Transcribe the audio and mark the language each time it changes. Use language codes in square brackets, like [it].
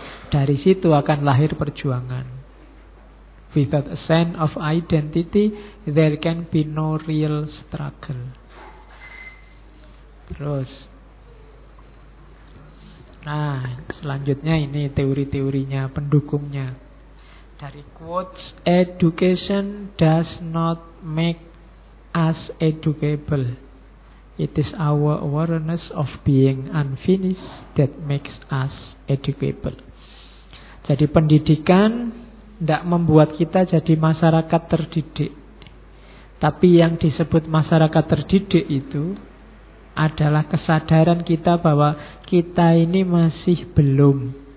[id] Dari situ akan lahir perjuangan. [en] Without a sense of identity, there can be no real struggle. [id] Terus, nah, selanjutnya ini teori-teorinya, pendukungnya. [en] Dari quotes, education does not make us educable. It is our awareness of being unfinished that makes us educable. [id] Jadi pendidikan tidak membuat kita jadi masyarakat terdidik. Tapi yang disebut masyarakat terdidik itu adalah kesadaran kita bahwa kita ini masih belum.